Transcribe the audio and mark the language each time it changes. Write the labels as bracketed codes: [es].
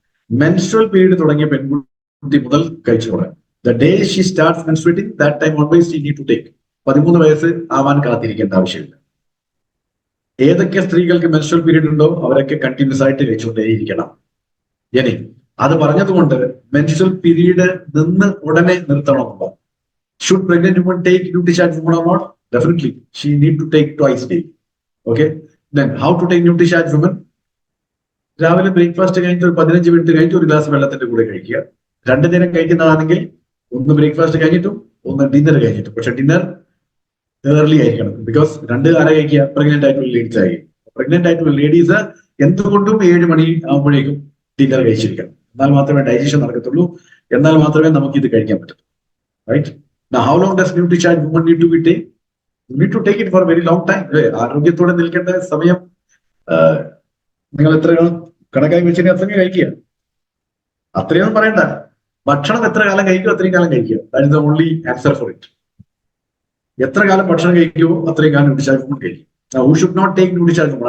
[ml] Menstrual period തുടങ്ങിയ പെൺകുട്ടി മുതൽ കഴിച്ചു തുടങ്ങാം. [en] The day she starts menstruating, that time always she need to take. [ml] 13 വയസ്സ് ആവാൻ കാത്തിരിക്കേണ്ട ആവശ്യമില്ല. ഏതൊക്കെ സ്ത്രീകൾക്ക് മെൻസ്ട്രൽ പീരീഡ് ഉണ്ടോ അവരൊക്കെ കണ്ടിന്യൂസ് ആയിട്ട് കഴിച്ചുകൊണ്ടേയിരിക്കണം. ഇനി അത് പറഞ്ഞതുകൊണ്ട് മെൻസ്ട്രൽ പീരീഡ് നിന്ന് ഉടനെ നിർത്തണമെന്നില്ല. [en] Should pregnant woman take Nutricharge woman or not? Definitely, she need to take twice daily. Okay. Then how to take Nutricharge woman? [ml] രാവിലെ ബ്രേക്ക്ഫാസ്റ്റ് കഴിഞ്ഞിട്ട് ഒരു 15 മിനിറ്റ് കഴിഞ്ഞിട്ട് ഒരു ഗ്ലാസ് വെള്ളത്തിന്റെ കൂടെ കഴിക്കുക. 2 നേരം കഴിക്കുന്നതാണെങ്കിൽ ഒന്ന് ബ്രേക്ക്ഫാസ്റ്റ് കഴിഞ്ഞിട്ടും ഒന്ന് ഡിന്നർ കഴിഞ്ഞിട്ടും. പക്ഷെ ഡിന്നർ ഏർലി ആയിരിക്കണം. ബിക്കോസ് 2 ആരെ കഴിക്കുക? പ്രഗ്നന്റ് ആയിട്ടുള്ള ലേഡീസ് ആയിരിക്കും. പ്രഗ്നന്റ് ആയിട്ടുള്ള ലേഡീസ് എന്തുകൊണ്ടും 7 മണി ആകുമ്പോഴേക്കും ഡിന്നർ കഴിച്ചിരിക്കണം. എന്നാൽ മാത്രമേ ഡൈജഷൻ നടക്കത്തുള്ളൂ, എന്നാൽ മാത്രമേ നമുക്ക് ഇത് കഴിക്കാൻ പറ്റത്തുള്ളൂ. Right. [en] Now, how long does Nutricharge woman need to be take? You need to take it for a very long time. [ml] ആരോഗ്യത്തോടെ നിൽക്കേണ്ട സമയം നിങ്ങൾ എത്ര കണക്കായി വെച്ചിട്ട് അത്രയും കഴിക്കുക. അത്രയൊന്നും പറയണ്ട. ഭക്ഷണം എത്ര കാലം കഴിക്കുമോ അത്രയും കാലം കഴിക്കുക. [en] That is the only answer for it. [ml] എത്ര കാലം ഭക്ഷണം കഴിക്കുമോ അത്രയും കാലം ന്യൂട്രിചാർജ് വുമൺ കഴിക്കും. [en] who should not take [ml] Nutricharge woman?